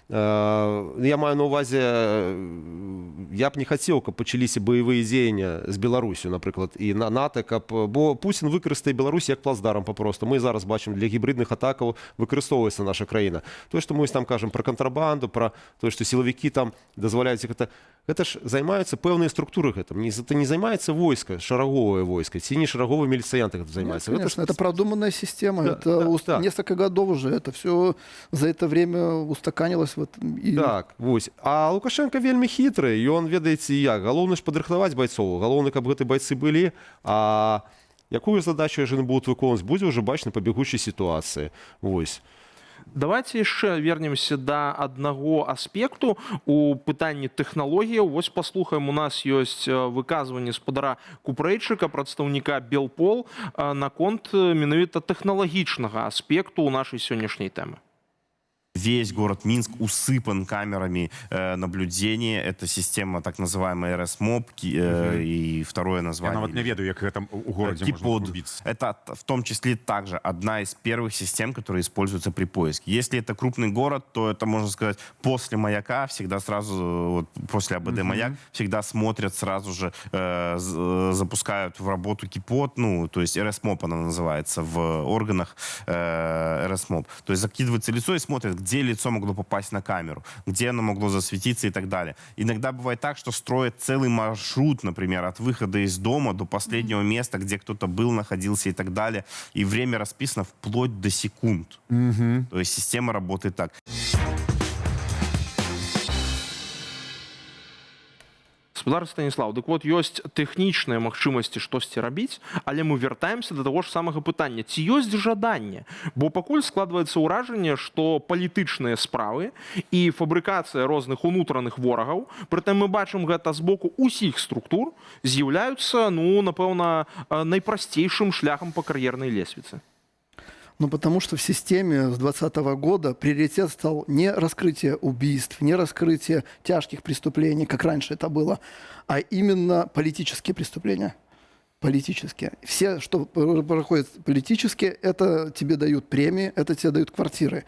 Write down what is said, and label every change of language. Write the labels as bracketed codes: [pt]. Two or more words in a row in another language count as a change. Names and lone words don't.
[be] Я маю на ўвазе, я б не хацеў, каб пачаліся баявыя дзеянні з Беларусю, напрыклад, і на НАТО, бо Пуцін выкарыстае Беларусь як плацдарм папросту. Мы зараз бачым, для гібридных атакаў выкарыстоўваецца наша краіна. Тое, што мы там кажам пра кантрабанду, пра тое, што сілавікі там дазваляюць гэта ж займаюцца пэўныя структуры гэтым. Это не займаецца войска, шараговае войска, ці не шараговыя міліцыянты гэтым займаюцца. [ru] Конечно, это продуманная система, это несколько годов уже, это все за это время устаканилось. Вот, и... [be] Так, вось. А Лукашенко вельмі хітры, і он, ведаеце, як, галоўна ж падрыхтаваць байцоў, галоўна, каб гэты байцы былі, а якую задачу яны будуць выконваць, будзе ўжо бачна па бягучай сітуацыі. Вось. Давайте яшчэ вернемся да аднаго аспекту у пытанні тэхналогіяў. Вось паслухаем, у нас ёсць выказванне спадара Купрэйчыка, прадстаўніка Белпол, наконт менавіта тэхналагічнага аспекту ў нашай сённяшняй тэмы. [ru] Весь город Минск усыпан камерами наблюдения. Это система так называемая РСМОП и второе название. [be] Я нават не ведаю, [ru] как это у городе можно убиться. Это в том числе также одна из первых систем, которые используются при поиске. Если это крупный город, то это, можно сказать, после маяка, всегда сразу, вот, после АБД маяк, всегда смотрят сразу же, запускают в работу КИПОД, ну, то есть РСМОП она называется в органах РСМОП. То есть закидывается лицо и смотрят, где лицо могло попасть на камеру, где оно могло засветиться и так далее. Иногда бывает так, что строят целый маршрут, например, от выхода из дома до последнего места, где кто-то был, находился и так далее. И время расписано вплоть до секунд. То есть система работает так. [be] Гаспадар Станіслаў, дык вот ёсць тэхнічныя магчымасці штосьці рабіць, але мы вяртаемся да таго ж самага пытання, ці ёсць жаданне, бо пакуль складваецца ўражанне, што палітычныя справы і фабрыкацыя розных унутраных ворагаў, прытым мы бачым гэта з боку ўсіх структур, з'яўляюцца, ну, напэўна, найпрасцейшым шляхам па кар'ернай лесвіцы. [ru] Ну, потому что в системе с 2020 года приоритет стал не раскрытие убийств, не раскрытие тяжких преступлений, как раньше это было, а именно политические преступления. Политические. Все, что проходит политически, это тебе дают премии, это тебе дают квартиры.